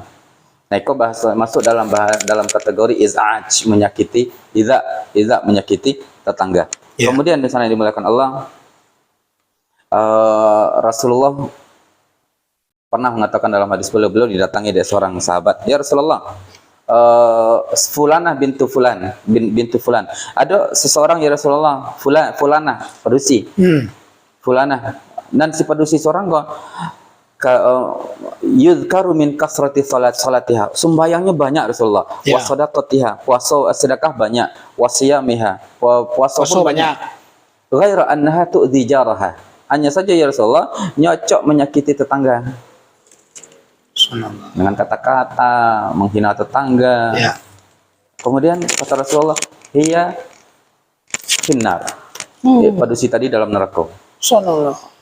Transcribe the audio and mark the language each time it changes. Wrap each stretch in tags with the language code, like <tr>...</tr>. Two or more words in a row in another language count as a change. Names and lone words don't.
<id>Nah, itu bahasa masuk dalam kategori iz'aj, menyakiti, iza menyakiti tetangga. Ya. Kemudian di sana dimuliakan Allah, Rasulullah pernah mengatakan dalam hadis beliau didatangi dari seorang sahabat,</id> <ar>يا رسول الله، فلانة بنت فلان، بنت فلان.</ar> <id>Ada seseorang</id> <ar>يا رسول الله,</ar> <min>fulanah, padusi.</min> <ar>Fulanah.</ar> <id>Dan si padusi seorang kok</id> <ar>يذكر من كثرة صلاتها.</ar> <id>Sembayangnya banyak Rasulullah. Ya.</id> <ar>وصدقتها,</ar> <id>puasa sedekah banyak,</id> <ar>وصيامها,</ar> <id>puasa pun banyak.</id> <ar>غير أنها تؤذي جارها.</ar> <id>Hanya saja</id> <ar>يا رسول الله</ar> <id>nyocok menyakiti tetangga. Dengan kata-kata menghina tetangga. Ya. Kemudian kata Rasulullah,</id> <ar>هي في النار.</ar> <id>Padusi tadi dalam neraka.</id> <ar>سبحان الله.</ar>